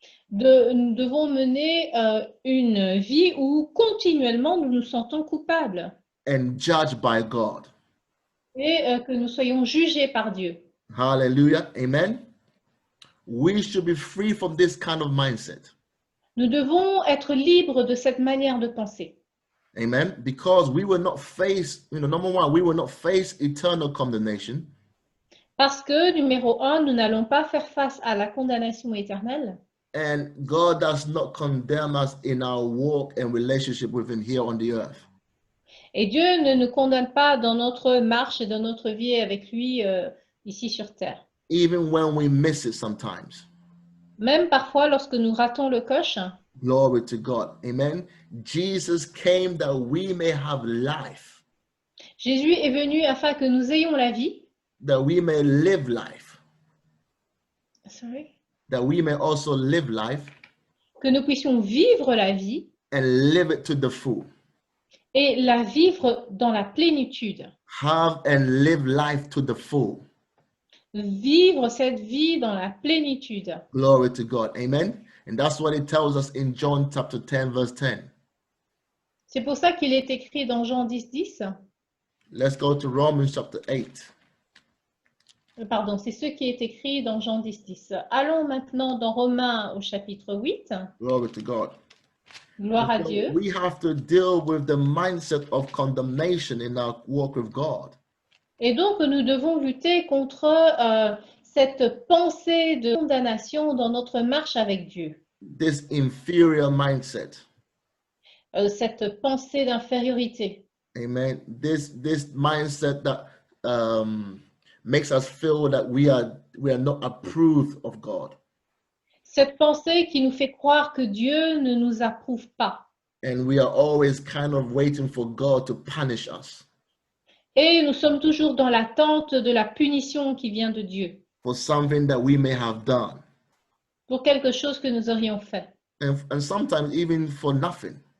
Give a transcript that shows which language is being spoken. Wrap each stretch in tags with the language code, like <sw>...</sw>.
<fr>Nous devons mener une vie où continuellement nous nous sentons coupables</fr> <en>And judged by God.</en> <fr>et que nous soyons jugés par Dieu.</fr> <en>Hallelujah. Amen. We should be free from this kind of mindset.</en> <fr>Nous devons être libres de cette manière de penser.</fr> <en>Amen. Because we will not face, number one, we will not face eternal condemnation.</en> <fr>Parce que, numéro 1, nous n'allons pas faire face à la condamnation éternelle.</fr> <en>And God does not condemn us in our walk and relationship with him here on the earth.</en> <fr>Et Dieu ne nous condamne pas dans notre marche et dans notre vie avec lui ici sur terre.</fr> <en>Even when we miss it sometimes.</en> <fr>Même parfois lorsque nous ratons le coche.</fr> <en>Glory to God. Amen. Jesus came that we may have life,</en> <fr>Jésus est venu afin que nous ayons la vie.</fr> <en>that we may live life, Sorry. that we may also live life</en> <fr>Que nous puissions vivre la vie</fr> <en>and live it to the full.</en> <fr>et la vivre dans la plénitude.</fr> <en>Have and live life to the full.</en> <fr>Vivre cette vie dans la plénitude.</fr> <en>Glory to God. Amen. And that's what it tells us in John chapter 10, verse 10.</en> <fr>C'est pour ça qu'il est écrit dans Jean 10, 10.</fr> <en>Let's go to Romans chapter 8.</en> <fr>Pardon, c'est ce qui est écrit dans Jean 10, 10. Allons maintenant dans Romains au chapitre 8.</fr> <en>Glory to God.</en> <fr>Gloire à</fr> <en>So</en> <fr>Dieu.</fr> <en>we have to deal with the mindset of condemnation in our walk with God.</en> <fr>Et donc, nous devons lutter contre cette pensée de condamnation dans notre marche avec Dieu.</fr> <en>This inferior mindset.</en> <fr>Cette pensée d'infériorité.</fr> <en>Amen. This mindset that makes us feel that we are not approved of God.</en> <fr>Cette pensée qui nous fait croire que Dieu ne nous approuve pas.</fr> <en>And we are always kind of waiting for God to punish us</en> <fr>Et nous sommes toujours dans l'attente de la punition qui vient de Dieu</fr> <en>for something that we may have done.</en> <fr>pour quelque chose que nous aurions fait.</fr> <en>And sometimes even for nothing.</en>